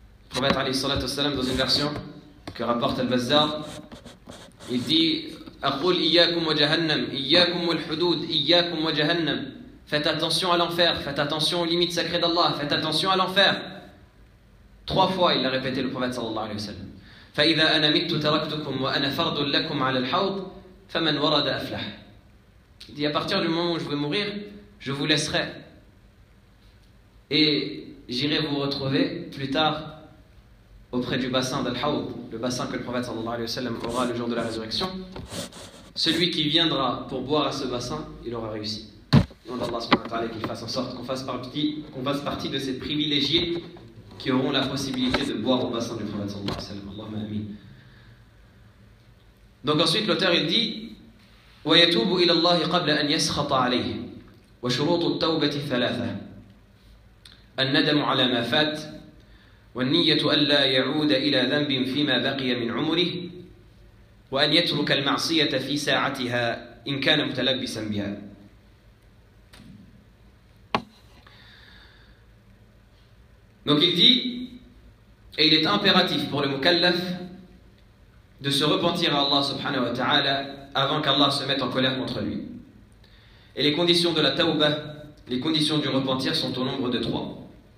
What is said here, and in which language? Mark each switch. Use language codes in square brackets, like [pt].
[fr] Le prophète alayhi salatu wassalam, dans une version que rapporte Al-Bazzar, il dit: [ar] أقول إياكم وجهنم إياكم والحدود إياكم وجهنم. [fr] Faites attention à l'enfer, faites attention aux limites sacrées d'Allah, faites attention à l'enfer. Trois fois il l'a répété, le prophète sallallahu alayhi wa sallam. [ar] فإذا أنا ميت تركتكم وأنا فرد لكم على الحوض فمن ورد أفلح. [fr] Il dit: à partir du moment où je vais mourir, je vous laisserai et j'irai vous retrouver plus tard auprès du bassin d'Al-Hawd, le bassin que le prophète sallallahu alayhi wa sallam aura le jour de la résurrection. Celui qui viendra pour boire à ce bassin, il aura réussi. Donc Allah subhanahu wa ta'ala qu'il fasse en sorte qu'on fasse partie de ces privilégiés qui auront la possibilité de boire au bassin du prophète sallallahu alayhi wa sallam. [ar] Allahumma amin. [fr] Donc ensuite l'auteur il dit: [ar] wa yatubu ila Allah qabla an yaskhata alayhi wa shurutu at-tawbati thalatha. الندم على ما فات والنية ألا يعود إلى ذنب فيما بقي من عمره وأن يترك المعصية في ساعتها إن كان متلبسا بها. [fr] Donc il dit, et il est impératif pour le mukallaf de se repentir à Allah subhanahu wa ta'ala avant qu'Allah se mette en colère contre lui. Et les conditions de la tawba, les conditions du repentir, sont au nombre de trois.